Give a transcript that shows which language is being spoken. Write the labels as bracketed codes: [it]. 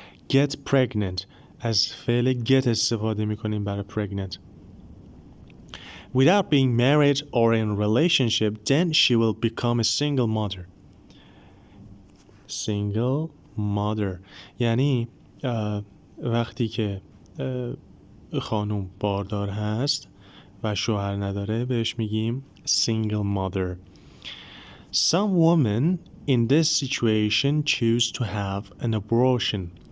[fa] Get pregnant از فعل get استفاده میکنیم برای pregnant. [en] Without being married or in a relationship, then she will become a single mother. [fa] Single mother یعنی وقتی که خانوم باردار هست و شوهر نداره بهش میگیم single mother. [en] Some women in this situation choose to have an abortion.